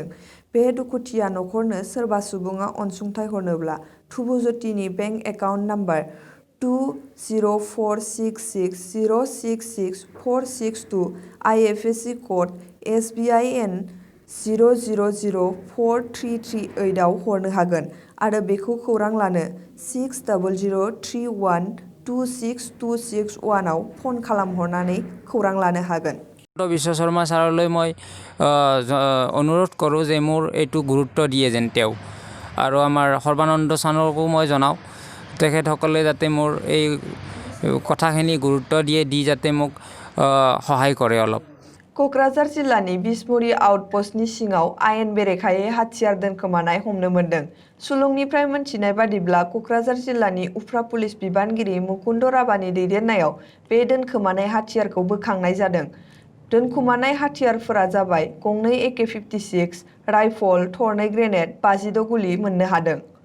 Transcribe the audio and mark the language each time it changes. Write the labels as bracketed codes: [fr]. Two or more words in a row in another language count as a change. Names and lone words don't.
[brx] बे दुखुथिया नखरनो सोरबा सुबुङा अनसुंथाइ हरनोब्ला थुबुजतिनि [en] bank account number [brx] 204660664662 [en] IFSC code [brx] SBIN 00043338 आव हरनो हागोन आरो बेखौ खौरां लानो 6003126261 आव फन खालामहरनानै खौरां लानो हागोन। [as] বিশ্ব শৰ্মা ছাৰলৈ মই অনুৰোধ কৰোঁ যে মোৰ এইটো গুৰুত্ব দিয়ে যেন তেওঁ আৰু আমাৰ সৰ্বানন্দ ছাৰকো মই জনাওঁ তেখেতসকলে যাতে মোৰ এই কথাখিনি গুৰুত্ব দি যাতে মোক সহায় কৰে অলপ। [brx] क'क्राझार जिल्लानि बिसमुरि आउटप'स्टनि सिङाव आयेन बेरेखायै हाथियार दोनखोमानाय हमनो मोन्दों। सुलुंनिफ्राय मोनथिनाय बादिब्ला क'क्राझार जिल्लानि उफ्रा पुलिस बिबानगिरि मुकुन्द राभानि दैदेननायाव बे दोनखोमानाय हाथियारखौ बोखांनाय जादों। दोनखुमानाय हाथियारफोरा जाबाय गंनै AK-56 राइफल, थरनै ग्रेनेड, 56 गुलि मोननो हादों।